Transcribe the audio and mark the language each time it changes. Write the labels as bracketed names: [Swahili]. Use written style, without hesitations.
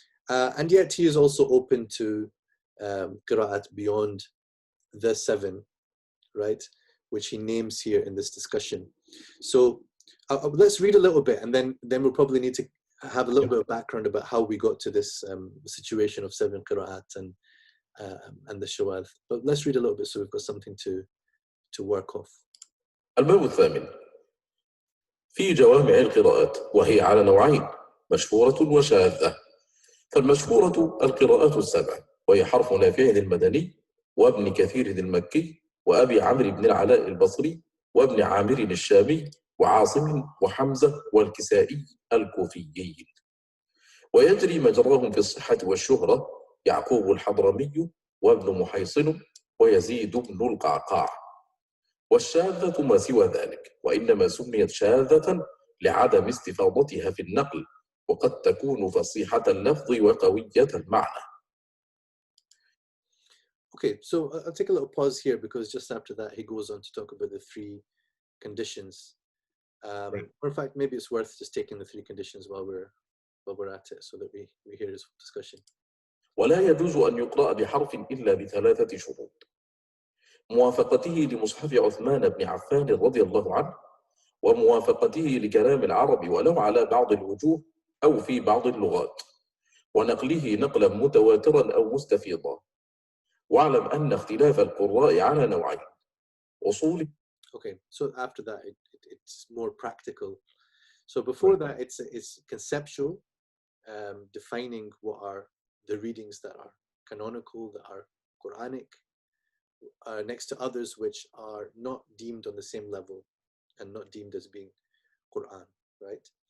[English] And yet he is also open to qira'at beyond the 7, right, which he names here in this discussion. So let's read a little bit, and then we'll probably need to have a little bit of background about how we got to this situation of 7 qira'at and the shawad. But let's read a little bit so we've got something to work off. [Arabic] الباب الثامن في جوامع القراءات، وهي على نوعين: مشهورة وشاذة. فالمشهورة القراءات 7، وهي حرف نافع المدني، وابن كثير المكي، وأبي عمرو بن العلاء البصري، وابن عامر الشامي، وعاصم وحمزة والكسائي الكوفيين. ويجري مجراهم في الصحة والشهرة يعقوب الحضرمي، وابن محيصن، ويزيد بن القعقاع. والشاذة ما سوى ذلك، وإنما سميت شاذة لعدم استفاضتها في النقل، وقد تكون فصيحة اللفظ وقوية المعنى. [English] Okay, so I'll take a little pause here, because just after that he goes on to talk about the 3 conditions. Right. Or in fact, maybe it's worth just taking the 3 conditions while we're at it, so that we hear his discussion. [Arabic] ولا يجوز أن يقرأ بحرف إلا ب3 شروط: موافقته لمصحف عثمان بن عفان رضي الله عنه، وموافقته لكلام العرب ولو على بعض الوجوه أو في بعض اللغات، ونقله نقلا متواترا أو مستفيضا. واعلم أن اختلاف القراء على نوعين: أصول. [English] Okay, so after that it's more practical. So before that it's conceptual, defining what are the readings that are canonical, that are Quranic, next to others which are not deemed on the same level and not deemed as being Quran, right?